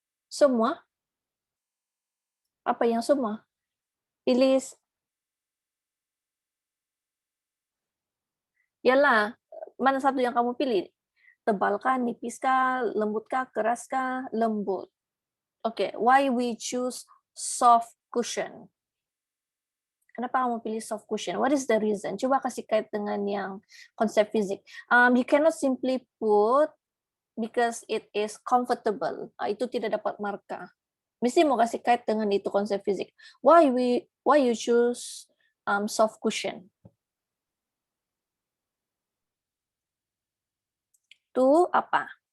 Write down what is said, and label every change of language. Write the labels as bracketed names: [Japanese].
[Malay] Semua? Apa yang semua? Pilih. Yalah, mana satu yang kamu pilih? Tebal kah, nipis kah, lembut kah, keras kah? Lembut. [English] Oke, why we choose soft cushion? [Malay] Kenapa kamu pilih soft cushion? [English] What is the reason? [Malay] Coba kasih kait dengan yang konsep fisik. [English] You cannot simply put because it is comfortable. [Malay] Itu tidak dapat markah. Mesti mau kasih kait dengan itu konsep fisik. [English] Why you choose soft cushion? [Malay] To apa?